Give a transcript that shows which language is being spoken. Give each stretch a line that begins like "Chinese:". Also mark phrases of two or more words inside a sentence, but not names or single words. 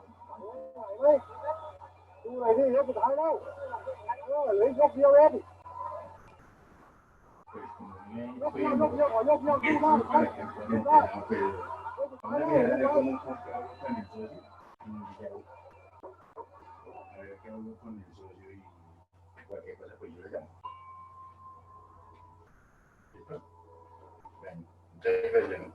Thai: ดูหน่อยดิยกสุดท้ายแล้วเหลือยกเดียวเอง
Spanish: Cualquier cosa, pues yo le llamo. ¿Listo? Bueno, muchas gracias.